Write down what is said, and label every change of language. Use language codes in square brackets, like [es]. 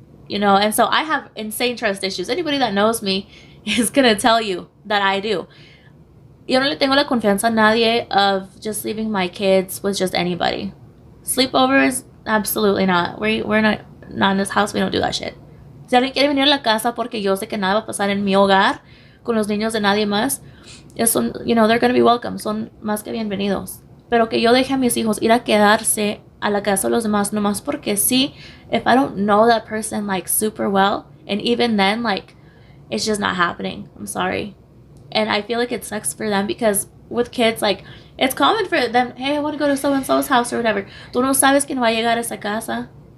[en] And so I have insane trust issues. Anybody that knows me is going to tell you that I do. [es] Yo no le tengo la confianza a nadie [en] of just leaving my kids with just anybody. Sleepovers, absolutely not. We're not in this house. We don't do that shit. [es] Si alguien quiere venir a la casa porque yo sé que nada va a pasar en mi hogar con los niños de nadie más, [en] they're going to be welcome. [es] Son más que bienvenidos. Pero que yo deje a mis hijos ir a quedarse a la casa de los demás nomás porque sí, [en] if I don't know that person, like, super well, and even then, like, it's just not happening. I'm sorry. And I feel like it sucks for them because with kids, like, it's common for them, hey, I want to go to so-and-so's house or whatever. [es] Tú no sabes quién va a llegar a esa casa.